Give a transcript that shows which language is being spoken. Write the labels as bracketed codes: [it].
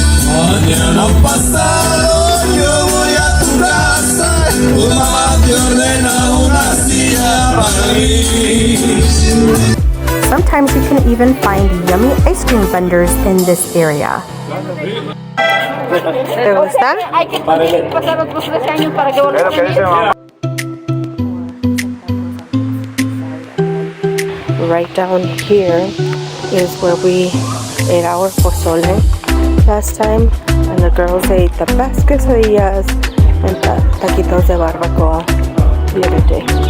[es] Mañana pasado yo voy a tu casa, tu mamá te ordena una silla para mí. [en] Sometimes you can even find yummy ice cream vendors in this area. [es] ¿Te gusta? Hay que pasar otros 3 años para que volvamos. [en] Right down here is where we ate our pozole last time, and the girls ate the best quesadillas and taquitos de barbacoa the other day.